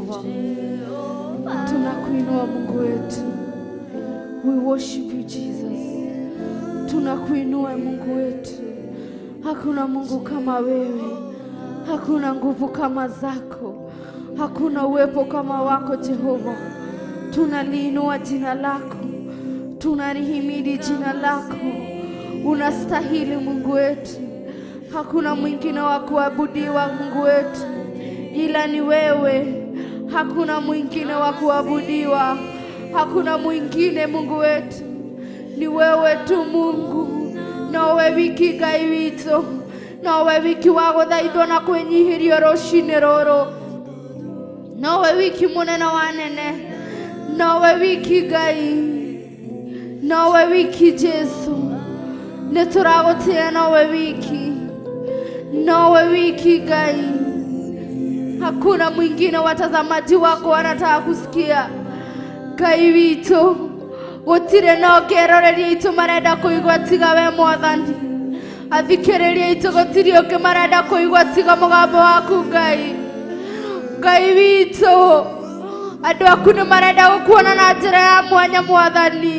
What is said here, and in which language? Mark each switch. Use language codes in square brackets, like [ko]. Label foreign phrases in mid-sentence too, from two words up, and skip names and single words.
[sw] Tunakuinua Mungu wetu. [en] We worship you Jesus. [sw] Tunakuinua Mungu wetu. Hakuna Mungu kama wewe. Hakuna nguvu kama zako. Hakuna uwepo kama wako Jehova. Tunaliinua jina lako. Tunalihimidi jina lako. Unastahili Mungu wetu. Hakuna mwingine wa kuabudiwa Mungu wetu ila ni wewe. Hakuna mwingine wa kuabudiwa. Hakuna mwingine Mungu wetu. Ni wewe tu Mungu. [ki] Nawe wiki Ngai witũ. Nawe wiki wa gũthaithwo na kwĩnyihirio rũcinĩ rũrũ. Nawe wiki mũnene wa nene. Nawe wiki Ngai. Nawe wiki Jesu. Nĩtũragũtĩĩa nawe wiki. Nawe wiki Ngai. [sw] Hakuna mwingine. Watazamaji wako wanataka kusikia Ngai witũ. [ki] Gũtirĩ na ũngĩroreria itũ marenda kũigua tiga we Mwathani. Athikĩrĩria itũ gũtirĩ ũngĩ marenda kũigua tiga mũgambo waku Ngai. Ngai witũ, andũ aku nĩ marenda gũkuona na njĩra ya mwanya Mwathani.